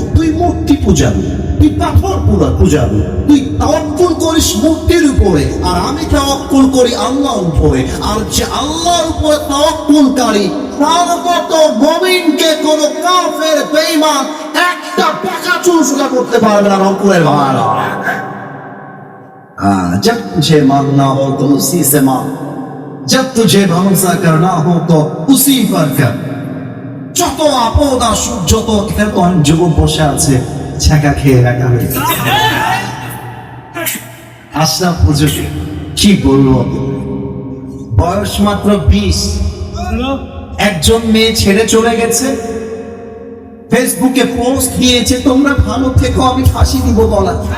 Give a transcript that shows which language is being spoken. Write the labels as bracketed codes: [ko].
[bn] তুই মূর্তি পূজাবি, তুই পাথর পূজাবি, তুই তাওয়াক্কুল করিস মূর্তির উপরে, আর আমি তাওয়াক্কুল করি আল্লাহর উপরে। আর যে আল্লাহর উপরে তাওয়াক্কুলকারী, তার মতো মুমিনকে কোন কাফের বেঈমান একটা টাকা চুল সোজা করতে পারবে না। রব্বুল ভাইরা, [hi] जब तुझे मानना हो तो उसी से मान, जब तुझे भरोसा करना हो तो उसी पर कर। [bn] যত আপদ আসুক, যত খেতো যুবক বসে আছে ছ্যাঁকা খেয়ে রাখা হয়েছে। আশরাফ হুজুর কি বলবো, বয়স মাত্র 20, একজন মেয়ে ছেড়ে চলে গেছে, ফেসবুকে পোস্ট দিয়েছে, তোমরা ভালো থেকো, আমি ফাঁসি দিব বলা।